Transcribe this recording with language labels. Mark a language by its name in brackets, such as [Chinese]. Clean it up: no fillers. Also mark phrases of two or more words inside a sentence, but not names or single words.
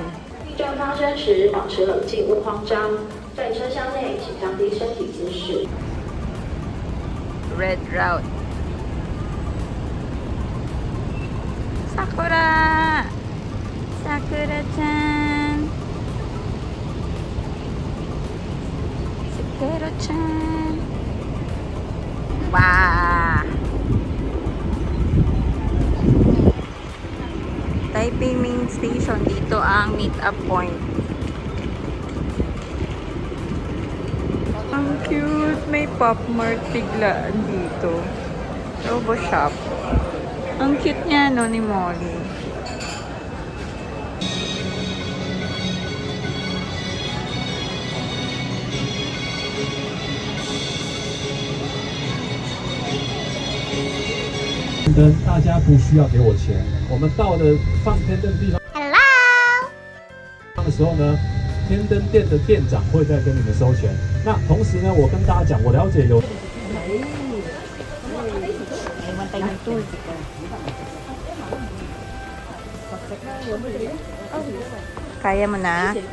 [Chinese] 正发生时保持冷静，勿慌张。在车厢内，请降低身体姿势。 [English] Red Route. Sakura! Sakura-chan! Sakura-chan! Wow! Taipei Main Station. [Filipino] Dito ang [English] meet-up point. [Filipino] Ang cute! May Pop Mart biglaan dito. Robo Shop. Ang cute niya, no, ni Molly. [Chinese] 灯，大家不需要给我钱。我们到了放天灯地方的时候呢，天灯店的店长会再跟你们收钱。那同时呢，我跟大家讲，我了解有。 [Filipino] Kaya mo na?